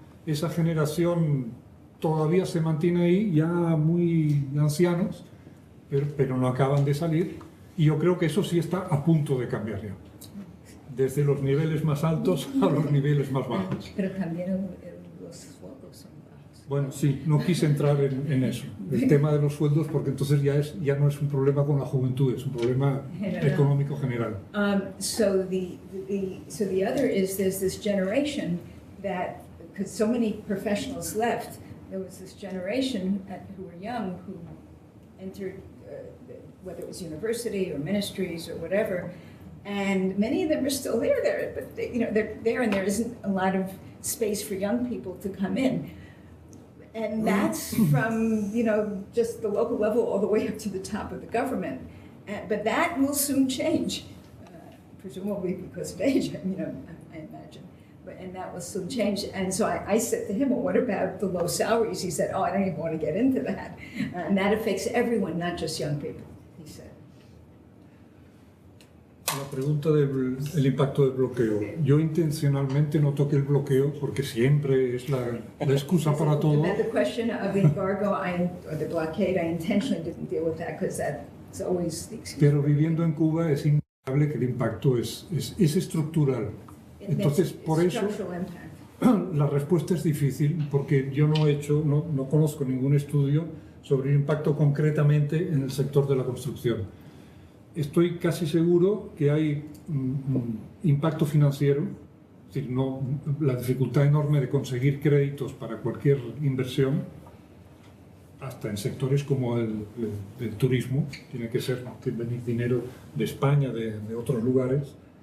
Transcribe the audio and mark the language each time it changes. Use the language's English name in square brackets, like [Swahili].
[Spanish] Esa generación todavía se mantiene ahí, ya muy ancianos, pero no acaban de salir, y yo creo que eso sí está a punto de cambiar ya. desde los niveles más altos a los niveles más bajos. Pero también los sueldos son bajos. Bueno, sí, no quise entrar en eso, el tema de los sueldos, porque entonces ya no es un problema con la juventud, es un problema económico general. [English] So the other is there's this generation that, because so many professionals left, there was this generation who were young who entered, whether it was university or ministries or whatever, and many of them are still there, but they're there, and there isn't a lot of space for young people to come in. And that's from, just the local level all the way up to the top of the government. But that will soon change, presumably because of age, I imagine. And that will soon change. And so I said to him, well, what about the low salaries? He said, oh, I don't even want to get into that. And that affects everyone, not just young people, he said. [Spanish] La pregunta del impacto del bloqueo. Yo intencionalmente no toqué el bloqueo porque siempre es la excusa para todo. [English] The question of the embargo or the blockade, I intentionally didn't deal with that because that's always the excuse. [Spanish] Pero viviendo en Cuba es innegable que el impacto es estructural. Entonces, por eso, la respuesta es difícil porque yo no conozco ningún estudio sobre el impacto concretamente en el sector de la construcción. Estoy casi seguro que hay impacto financiero, es decir, la dificultad enorme de conseguir créditos para cualquier inversión, hasta en sectores como el turismo, tiene que venir dinero de España, de otros lugares.